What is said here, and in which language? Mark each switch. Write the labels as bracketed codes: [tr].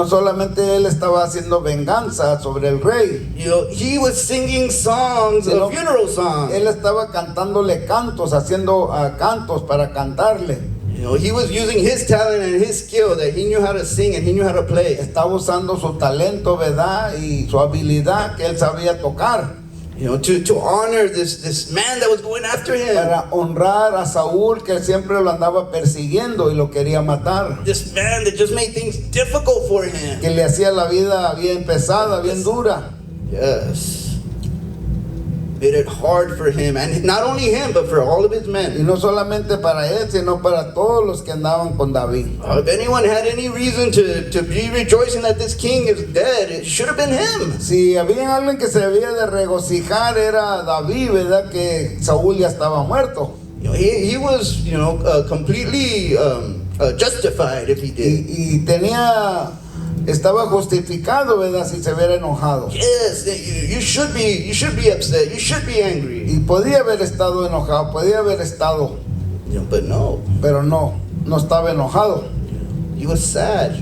[es] No solamente él estaba haciendo venganza sobre el rey. [en] You know, he was singing songs, [es] Sino- [en] funeral songs. [es] Él estaba cantándole cantos, haciendo cantos para cantarle. [en] You know, he was using his talent and his skill that he knew how to sing and he knew how to play. [es] Estaba usando su talento, ¿verdad? Y su habilidad que él sabía tocar [en] You know, to honor this man that was going after him. [es] para honrar a Saúl, que siempre lo andaba persiguiendo y lo quería matar, [en] This man that just made things difficult for him. [es] que le hacía la vida bien pesada, bien dura. [en] Yes. made it hard for him, and not only him, but for all of his [es] Y [en] men. [es] no solamente para él, sino para todos los que andaban con David. [en] If anyone had any reason to be rejoicing that this king is dead, it should have been him. [es] Si había alguien que se debía de regocijar era David, ¿verdad? Que Saúl ya estaba muerto. [en] You know, he was, completely justified if he did. [es] Y estaba justificado, ¿verdad? Si se hubiera enojado. [en] Yes, you should be upset. You should be angry. [es] Y podía haber estado enojado, podía haber estado, [en] But no, [es] pero no estaba enojado. [en] he was sad. He